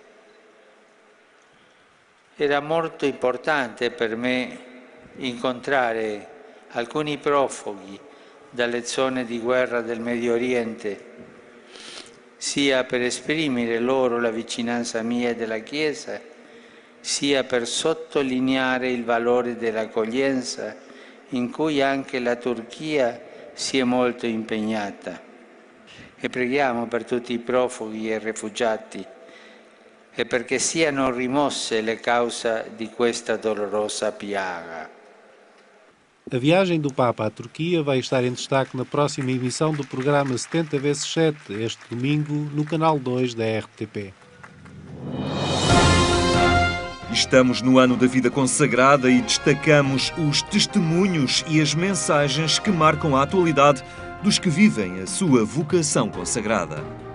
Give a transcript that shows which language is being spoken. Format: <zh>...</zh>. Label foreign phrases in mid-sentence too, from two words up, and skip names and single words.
<it>Era molto importante per me incontrare alcuni profughi dalle zone di guerra del Medio Oriente, sia per esprimere loro la vicinanza mia e della Chiesa, sia per sottolineare il valore dell'accoglienza in cui anche la Turchia si è molto impegnata. E preghiamo per tutti i profughi e rifugiati e perché siano rimosse le cause di questa dolorosa piaga.</it> <pt>A viagem do Papa à Turquia vai estar em destaque na próxima emissão do programa 70x7, este domingo, no canal 2 da RTP. Estamos no ano da vida consagrada e destacamos os testemunhos e as mensagens que marcam a atualidade dos que vivem a sua vocação consagrada.</pt>